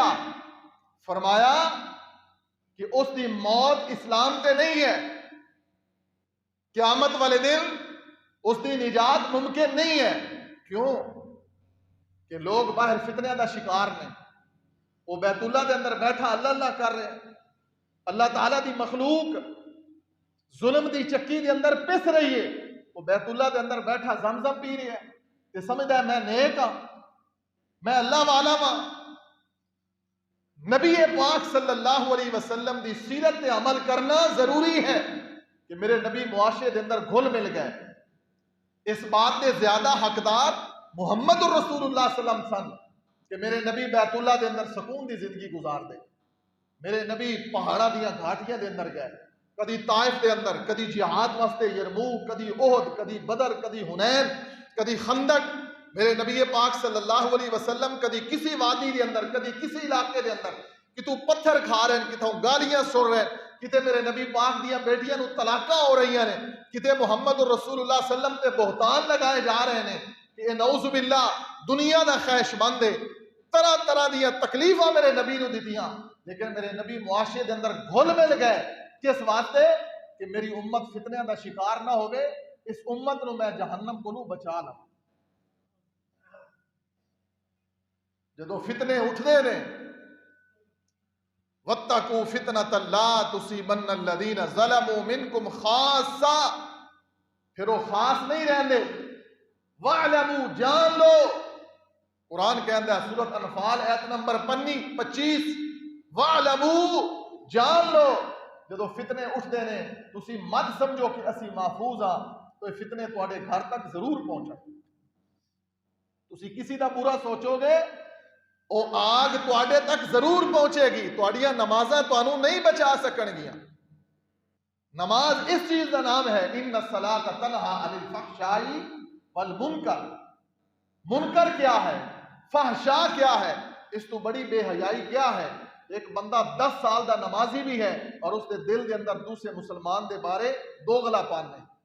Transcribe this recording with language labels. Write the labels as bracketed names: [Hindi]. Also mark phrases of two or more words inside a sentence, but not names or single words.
[Punjabi] فرمایا کہ اس دی موت اسلام تے نہیں ہے، قیامت والے دن اس دی نجات ممکن نہیں ہے. کیوں؟ کہ لوگ باہر فتنہ دا شکار نے، وہ بیت اللہ دے اندر بیٹھا اللہ اللہ کر رہے ہیں، اللہ تعالیٰ دی مخلوق ظلم دی چکی دے اندر پس رہی ہے، وہ بیت اللہ دے اندر بیٹھا زمزم پی رہی ہے، تے سمجھدا ہے میں نیک ہاں، میں اللہ والا ہاں. نبی پاک [Arabic] صلی اللہ علیہ وسلم [Punjabi] دی سیرت تے عمل کرنا ضروری ہے کہ میرے نبی معاشرے دے اندر گھل مل گئے. اس بات دے زیادہ حقدار [Arabic] محمد الرسول اللہ صلی اللہ علیہ وسلم [Punjabi] کہ میرے نبی بیت اللہ دے اندر سکون دی زندگی گزار دے. میرے نبی پہاڑا دیا گھاٹیاں دے اندر گئے، کدی طائف دے اندر، کدی جہاد واسطے یرموک، کدی احد، کدی بدر، کدی حنین، کدی خندق. میرے نبی پاک [Arabic] صلی اللہ علیہ وسلم [Punjabi] کدی کسی وادی دے اندر، کدی کسی علاقے دے اندر کتوں پتھر کھا رہے ہیں، کتوں گالیاں سن رہے ہیں، کتے میرے نبی پاک دیا بیٹیاں نو طلاقاں ہو رہی ہیں، کتے [Arabic] محمد الرسول اللہ صلی اللہ علیہ وسلم [Punjabi] تے بہتان لگائے جا رہے ہیں کہ [Arabic] نعوذ باللہ [Punjabi] دنیا دا خیش مند ہے. طرح طرح دیا تکلیفاں میرے نبی نو دیتیاں، لیکن میرے نبی معاشرے دے اندر گھل مل گئے. کس واسطے؟ کہ میری امت فتنہ دا شکار نہ ہوئے، اس امت نو میں جہنم کو نو بچا لوں. جدو فتنے اٹھتے نے، [Arabic] وَاتَّقُوا فِتْنَةً لَا تُصِيبَنَّ الَّذِينَ ظَلَمُوا مِنْكُمْ خَاصًّا، [Punjabi] پھر وہ خاص نہیں رہندے. وَاعْلَمُوا، جان لو. قرآن کہندہ ہے سورۃ انفال آیت نمبر 25، وَاعْلَمُوا، جان لو. جدو فتنے اٹھتے نے تسی مت سمجھو کہ اسی محفوظ ہاں، تو یہ فتنے تواڈے گھر تک ضرور پہنچا. تسی کسی دا برا سوچو گے، وہ آگ تواڈے تک ضرور پہنچے گی. تواڈیاں نمازاں تانوں نہیں بچا سکن گیاں. [Urdu] نماز اس چیز کا نام ہے، [Arabic] ان الصلاۃ تنہا عن الفحشاء والمنکر. [Urdu] منکر کیا ہے؟ فحشاء کیا ہے؟ اس تو بڑی بے حیائی کیا ہے؟ [Punjabi] ایک بندہ 10 سال دا نمازی بھی ہے اور اس دے دل دے اندر دوسرے مسلمان دے بارے دوغلا پن ہے.